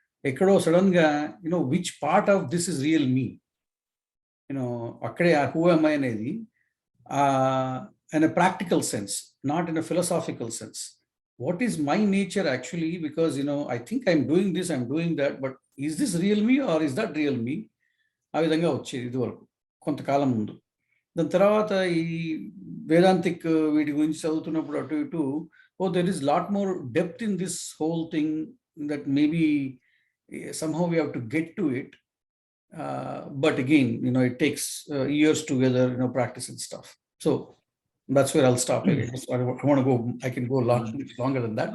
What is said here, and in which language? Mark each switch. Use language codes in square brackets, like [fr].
[te] ఎక్కడో సడన్గా [en] Which part of this is real me, అక్కడే who am I అనేది in a practical sense, not in a philosophical sense. What is my nature actually? Because I think I'm doing this, I'm doing that, but is this real me or is that real me? [te] ఆ విధంగా వచ్చేది ఇదివరకు కొంతకాలం ముందు. దాని తర్వాత ఈ వేదాంతిక్ వీటి గురించి చదువుతున్నప్పుడు అటు ఇటు [en] oh, there is a lot more depth in this whole thing that maybe somehow we have to get to it. But again, it takes years together, practice and stuff. So that's where I'll stop. I want to go. I can go longer than that.